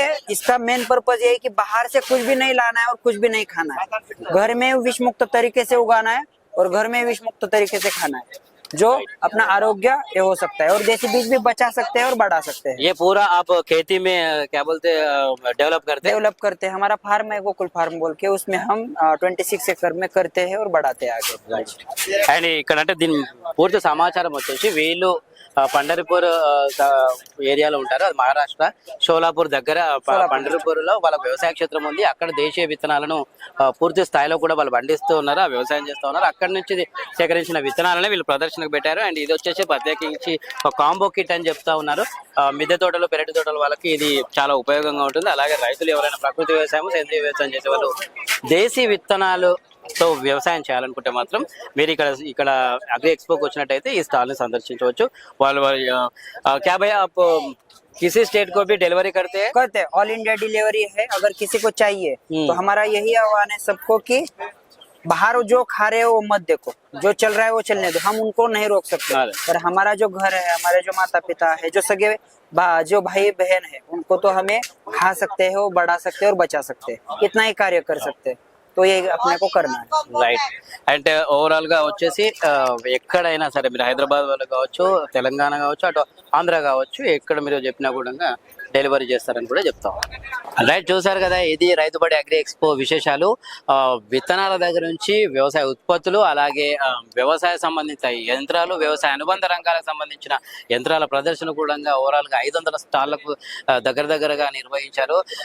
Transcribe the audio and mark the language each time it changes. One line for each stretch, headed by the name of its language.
Hindi: इसका main purpose ये है कि बाहर से कुछ भी नहीं लाना है और कुछ भी नहीं खाना है, घर में विष मुक्त तरीके से उगाना है और घर में विष मुक्त तरीके से खाना है, जो अपना आरोग्य ये हो सकता है और देसी बीज भी बचा सकते हैं और बढ़ा सकते हैं। ये पूरा आप खेती में क्या बोलते हैं, डेवलप करते हैं। हमारा फार्म है गोकुल फार्म बोल के, उसमें हम 26 एकड़ में करते हैं और बढ़ाते हैं आगे।
Telugu: అండ్ ఇక్కడ అంటే దీని పూర్తి సమాచారం వచ్చేసి వీళ్ళు పండరిపూర్ ఏరియాలో ఉంటారు, అది మహారాష్ట్ర షోలాపూర్ దగ్గర. పండరిపూర్ లో వాళ్ళ వ్యవసాయ క్షేత్రం ఉంది, అక్కడ దేశీయ విత్తనాలను పూర్తి స్థాయిలో కూడా వాళ్ళు పండిస్తూ ఉన్నారు, ఆ వ్యవసాయం చేస్తూ ఉన్నారు. అక్కడి నుంచి సేకరించిన విత్తనాలని వీళ్ళు ప్రదర్శనకు పెట్టారు. అండ్ ఇది వచ్చేసి ప్రత్యేకించి ఒక కాంబో కిట్ అని చెప్తా ఉన్నారు. మిద్దె తోటలు, పెరటి తోటల వాళ్ళకి ఇది చాలా ఉపయోగంగా ఉంటుంది. అలాగే రైతులు ఎవరైనా ప్రకృతి వ్యవసాయం, సేంద్రీయ వ్యవసాయం చేసే వాళ్ళు దేశీ విత్తనాలు తో వ్యవసాయం చేయాలనుకుంటే మాత్రం మీరు ఇక్కడ అగ్రి ఎక్స్పోకి వచ్చినట్టయితే ఈ స్టాల్ ని సందర్శించవచ్చు. వాళ్ళు
Hindi: क्या भैया आप किसी स्टेट को भी डिलीवरी करते हैं? ऑल इंडिया डिलीवरी है। अगर किसी को चाहिए तो हमारा यही आह्वान है सबको कि बाहर जो खा रहे हो वो मत देखो, जो चल रहा है वो चलने दो, हम उनको नहीं रोक सकते। पर हमारा जो घर है, हमारे जो माता पिता है, जो सगे जो भाई बहन है, उनको तो हमें खा सकते हैं, वो बढ़ा सकते हैं और बचा सकते हैं, इतना ही कार्य कर सकते हैं। तो ये अपने को करना है।
Telugu: రైట్. అంటే ఓవరాల్ గా వచ్చేసి ఎక్కడైనా సరే మీరు హైదరాబాద్ వాళ్ళు కావచ్చు, తెలంగాణ కావచ్చు, అటు ఆంధ్ర కావచ్చు, ఎక్కడ మీరు చెప్పినా కూడా డెలివరీ చేస్తారని కూడా చెప్తాం. రైట్, చూసారు కదా, ఇది రైతుబడి అగ్రి ఎక్స్పో విశేషాలు. విత్తనాల దగ్గర నుంచి వ్యవసాయ ఉత్పత్తులు, అలాగే వ్యవసాయ సంబంధిత యంత్రాలు, వ్యవసాయ అనుబంధ రంగాలకు సంబంధించిన యంత్రాల ప్రదర్శన కూడా ఓవరాల్ గా 500 స్టాళ్లకు దగ్గరగా నిర్వహించారు.